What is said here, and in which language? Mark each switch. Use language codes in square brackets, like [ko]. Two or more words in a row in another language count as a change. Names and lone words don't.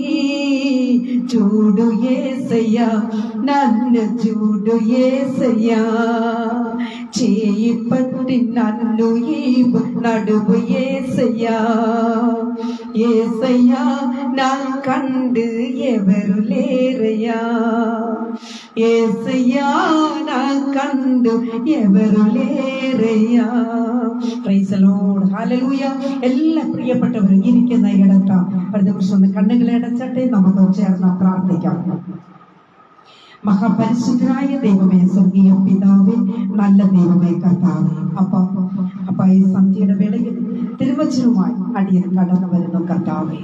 [te] చూడు యేసయ్యా నన్ను చూడు యేసయ్యా, చేయి పట్టి నన్ను ఈవు నడువు యేసయ్యా, యేసయ్యా నా కండు ఎవరు లేరయ్యా, యేసయ్యా నా కండు ఎవరు లేరయ్యా. [en] Praise the Lord, Hallelujah. [ml] എല്ലാ പ്രിയപ്പെട്ടവരും ഇരിക്കുന്ന ഇടത്ത് പ്രതിവർഷം കണ്ണുകളെ അടച്ചട്ടെ, നമുക്ക് ചേർന്ന് പ്രാർത്ഥിക്കാം. മഹാപരിശുദ്ധനായ ദൈവമേ, സ്വർഗീയ പിതാവേ, നല്ല ദൈവമേ, കർത്താവേ, അപ്പ ഈ സന്ധ്യയുടെ വേളയിൽ തിരുവചനവുമായി അടിയൻ കടന്നു വരുന്നു കർത്താവേ.